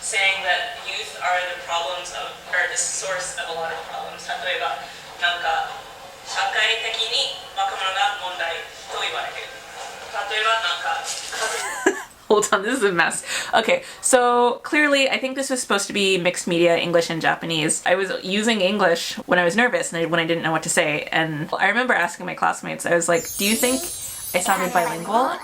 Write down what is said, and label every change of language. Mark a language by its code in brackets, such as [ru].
[en] Saying that youth are the problems of, or the source of a lot of problems. [ja] 例えば、なんか社会的に若者が問題と言われる。例えばなんか [en] Hold on, this is a mess. Okay, so clearly I think this was supposed to be mixed media, English and Japanese. I was using English when I was nervous and when I didn't know what to say. And I remember asking my classmates, I was like, do you think I sounded bilingual?